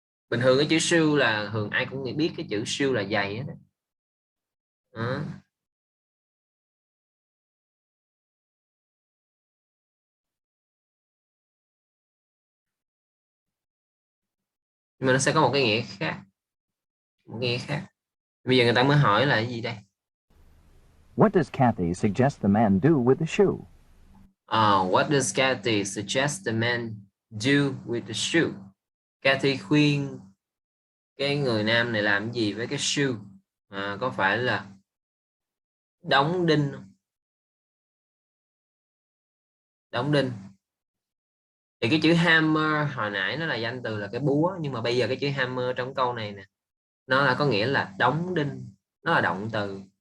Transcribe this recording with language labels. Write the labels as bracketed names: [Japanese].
[Vietnamese] Bình thường cái chữ shoe là thường ai cũng biết cái chữ shoe là giày hết. Đó. Nhưng mà nó sẽ có một cái nghĩa khác. Một nghĩa khác. Bây giờ người ta mới hỏi là cái gì đây? [English] What does Kathy suggest the man do with the shoe? What does Kathy suggest the man do with the shoe? [Vietnamese] Kathy khuyên cái người nam này làm gì với cái shoe? Có phải là đóng đinh không? Đóng đinh. Thì cái chữ hammer hồi nãy nó là danh từ là cái búa, nhưng mà bây giờ cái chữ hammer trong câu này nè, nó là có nghĩa là đóng đinh, nó là động từ.